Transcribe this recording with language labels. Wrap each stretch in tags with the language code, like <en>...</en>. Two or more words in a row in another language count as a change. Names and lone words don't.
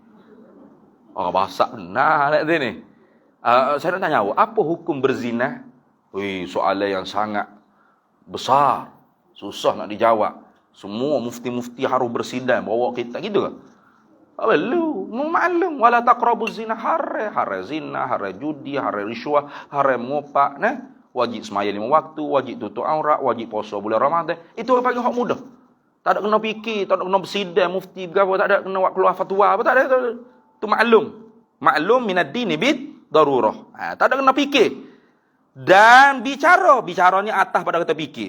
<ms>Basak benar nak ni. Saya nak tanya awak. Apa hukum berzina? Soalan yang sangat besar. Susah nak dijawab. Semua mufti-mufti harus bersidang bawa kita gitu ke? Lu maklum</ms> <ar>ولا تقربوا الزنا,</ar> <ms>haram zina, haram judi, haram riswah, haram ngopak, wajib semaya 5 waktu, wajib tutup aurat, wajib puasa bulan Ramadan. Itu orang panggil hak mudah. Tak ada kena fikir, tak ada kena bersidang mufti berapa, tak ada kena buat keluar fatwa apa, tak ada.</ms> <ar>Itu معلوم من الدين بالضرورة.</ar> <ms>Tak ada kena fikir. Dan bicara ni atas pada kata fikir.</ms>